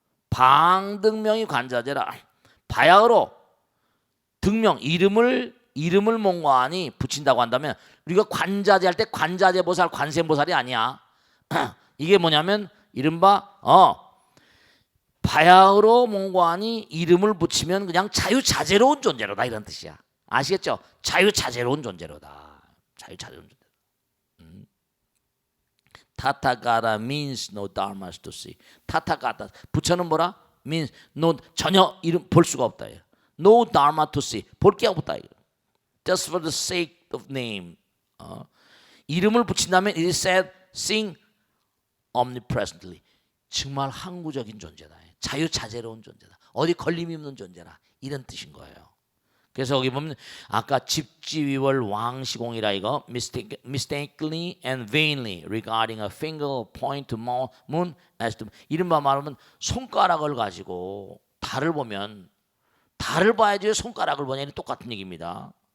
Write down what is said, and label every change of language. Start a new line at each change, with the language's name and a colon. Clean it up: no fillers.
Korean: 방등명이 관자재라. 바야흐로 등명 이름을 몽관이 붙인다고 한다면 우리가 관자재 할 때 관자재 보살 관세음보살이 아니야. 이게 뭐냐면 이른바 바야흐로 몽관이 이름을 붙이면 그냥 자유자재로운 존재로다 이런 뜻이야. 아시겠죠? 자유자재로운 존재로다. 자유자재로운 존재.
English: 타타가타 means no dharma to see.
Korean: 타타가타 부처는 뭐라?
English: means no
Korean: 전혀 이름 볼 수가 없다.
English: No dharma to see.
Korean: 볼 게 없다.
English: Just for the sake of name.
Korean: 이름을 붙인다면
English: it is said sing omnipresently.
Korean: 정말 항구적인 존재다. 자유자재로운 존재다. 어디 걸림이 없는 존재라. 이런 뜻인 거예요. 그래서 여기 보면 아까 집지위월 왕시공이라 이거
English: mistakenly and vainly regarding a finger point to moon as to
Korean: 이른바 말하면 손가락을 가지고 달을 보면 달을 봐야지 손가락을 보냐니 똑같은 얘기입니다.